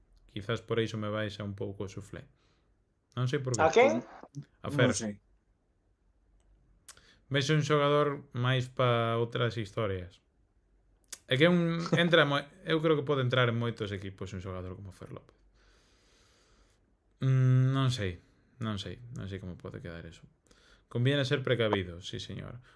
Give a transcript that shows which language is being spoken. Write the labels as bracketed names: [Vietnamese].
[Galician] Quizás por iso me baixa un pouco o suflé. Non sei por que. A quen? A Fer. Non sei. Vexo un xogador máis pa outras historias. É que eu creo que pode entrar en moitos equipos un xogador como Fer López. Non sei como pode quedar eso. [Spanish] Conviene ser precavido, sí señor.